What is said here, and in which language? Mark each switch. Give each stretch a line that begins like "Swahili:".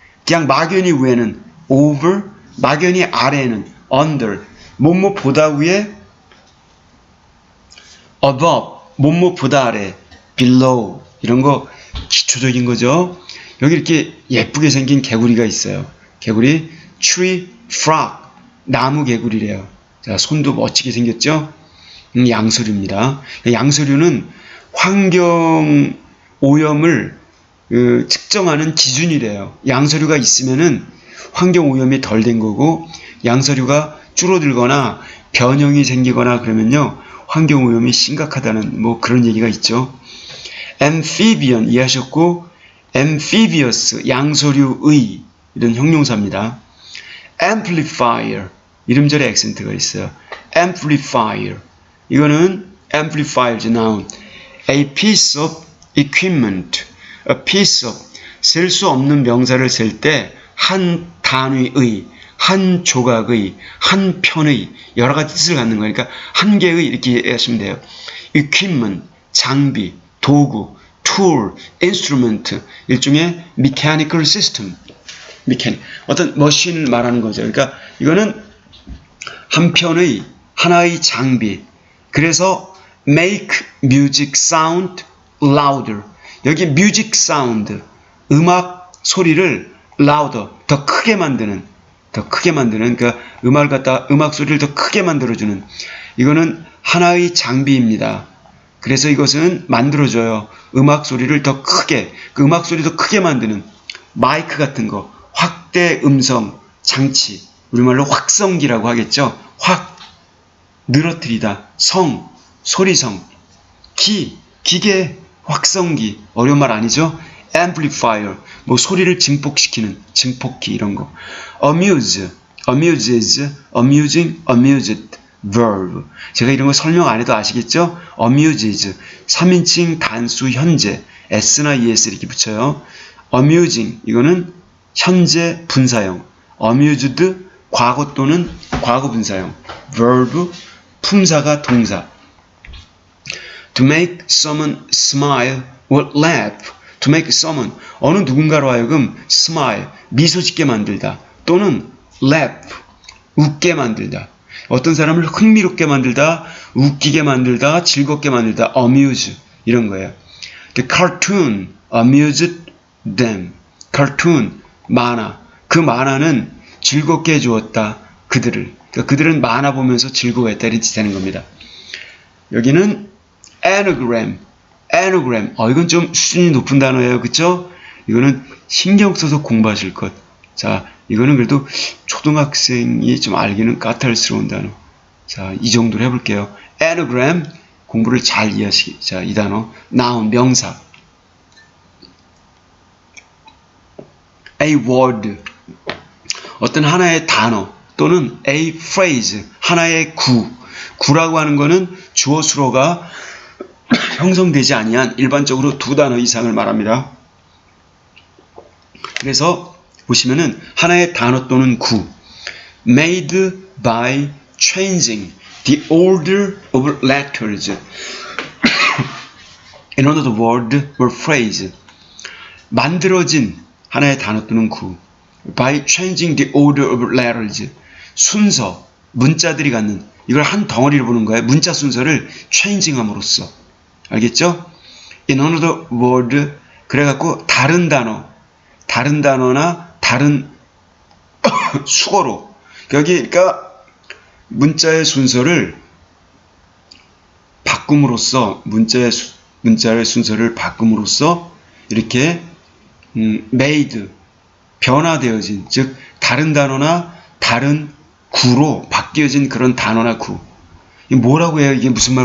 Korean: 그냥 막연히 위에는 over, 막연히 아래에는 under. 뭐뭐보다 위에 above. 뭐뭐보다 아래 below. 이런 거 기초적인 거죠. 여기 이렇게 예쁘게 생긴 개구리가 있어요. 개구리
English: tree frog.
Korean: 나무 개구리래요. 자, 손도 멋지게 생겼죠? 양서류입니다. 양서류는 환경 오염을 측정하는 기준이래요. 양서류가 있으면은 환경 오염이 덜 된 거고, 양서류가 줄어들거나 변형이 생기거나 그러면요, 환경 오염이 심각하다는 뭐 그런 얘기가 있죠. amphibian 이해하셨고, amphibious 양서류의 이런 형용사입니다. amplifier 이름절에 액센트가 있어요.
English: amplifier. 이거는 amplifier's noun. a piece of equipment.
Korean: a piece of 셀 수 없는 명사를 셀 때 한 단위의, 한 조각의, 한 편의 여러 가지 뜻을 갖는 거예요. 그러니까 한 개의 이렇게 하시면 돼요. equipment, 장비, 도구, tool, instrument, 일종의
English: mechanical system,
Korean: 어떤 머신을 말하는 거죠. 그러니까 이거는 한편의 하나의 장비. 그래서
English: make music sound louder.
Korean: 여기
English: music sound,
Korean: 음악 소리를 louder, 더 크게 만드는, 그러니까 음악 소리를 더 크게 만들어주는. 이거는 하나의 장비입니다. 그래서 이것은 만들어줘요. 음악 소리를 더 크게, 그 음악 소리 더 크게 만드는 마이크 같은 거, 확대 음성 장치, 우리말로 확성기라고 하겠죠. 확 늘어뜨리다, 소리성, 기계, 확성기, 어려운 말 아니죠? amplifier, 뭐 소리를 증폭시키는 증폭기 이런 거.
English: amuse, amuses, amusing, amused, verb.
Korean: 제가 이런 거 설명 안 해도 아시겠죠? amuses, 3인칭 단수 현재, s나 es 이렇게 붙여요. amusing, 이거는 현재 분사형. amused, 과거 또는 과거 분사형. verb, 품사가 동사.
English: To make someone smile or laugh. To make someone,
Korean: 어느 누군가로 하여금 smile, 미소 짓게 만들다. 또는 laugh, 웃게 만들다. 어떤 사람을 흥미롭게 만들다, 웃기게 만들다, 즐겁게 만들다. amuse, 이런 거예요.
English: The cartoon amused them.
Korean: cartoon, 만화. 그 만화는 즐겁게 해주었다. 그들을. 그러니까 그들은 만화 보면서 즐거워했다. 이런 뜻이 되는 겁니다. 여기는 anagram. 이건 좀 수준이 높은 단어예요. 그쵸? 이거는 신경 써서 공부하실 것. 자, 이거는 그래도 초등학생이 좀 알기는 까탈스러운 단어. 자, 이 정도로 해볼게요. anagram, 공부를 잘 이해하시기. 자, 이 단어. noun, 명사. a word, 어떤 하나의 단어 또는 a phrase, 하나의 구라고 하는 거는 주어 수로가 형성되지 아니한 일반적으로 두 단어 이상을 말합니다. 그래서 보시면은 하나의 단어 또는 구,
English: made by changing the order of letters in another word or phrase.
Korean: 만들어진 하나의 단어 또는 구,
English: by changing the order of letters.
Korean: 순서, 문자들이 갖는, 이걸 한 덩어리로 보는 거예요. 문자 순서를 changing함으로써. 알겠죠?
English: in another word,
Korean: 그래갖고 다른 단어나 다른 수거로. 그러니까 문자의 순서를 바꿈으로써, 문자의 순서를 바꿈으로써 이렇게 made, 변화되어진, 즉 다른 단어나 다른 구로 바뀌어진 그런 단어나 구. 이게 뭐라고 해요? 이게 무슨 말?